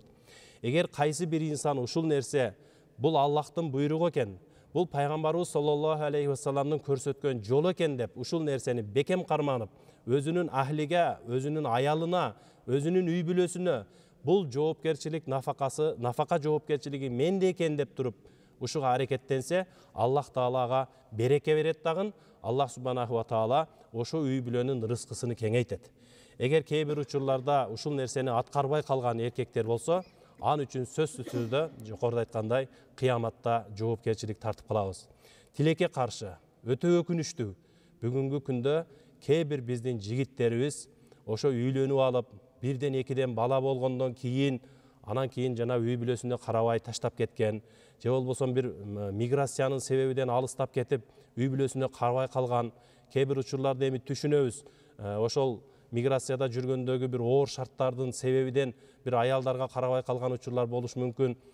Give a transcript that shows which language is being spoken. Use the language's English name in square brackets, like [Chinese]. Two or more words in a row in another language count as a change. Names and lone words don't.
[Kyrgyz] Эгер кайсы бир инсан ушул нерсе бул Аллахтын буйругу экен, бул пайгамбарыбыз [Arabic] صلى الله عليه [Kyrgyz] вассаламдын көрсөткөн жолу экен деп ушул нерсени бекем карманып, өзүнүн ахлиге, өзүнүн аялына, өзүнүн үй бүлөсүнө бул жоопкерчилик нафака жоопкерчилиги менде экен деп туруп ушуга аракеттенсе, Аллах Таалага береке берет дагы, Аллах [Arabic] سبحانه وتعالى [Kyrgyz] ошо үй бүлөнүн рызкысын кеңейтет. Эгер кээ бир учурларда ушул нерсени аткарбай калган эркектер болсо, ан үчүн сөзсүз түрдө жогоруда айткандай кыяматта жоопкерчилик тартып калабыз. Тилекке каршы өтө өкүнүчтүү, бүгүнкү күндө кээ бир биздин жигиттерибиз ошо үйлөнүп алып, бирден экиден бала болгондон кийин, анан кийин жана үй бүлөсүнө карабай таштап кеткен, же болбосо бир миграциянын себебинен алыстап кетип, үй бүлөсүнө карабай калган, кээ бир учурларда эми түшүнөбүз, ошол миграцияда жүргөндөгү бир оор шарттардын себебинен бир аялдарга карабай калган учурлар болушу мүмкүн.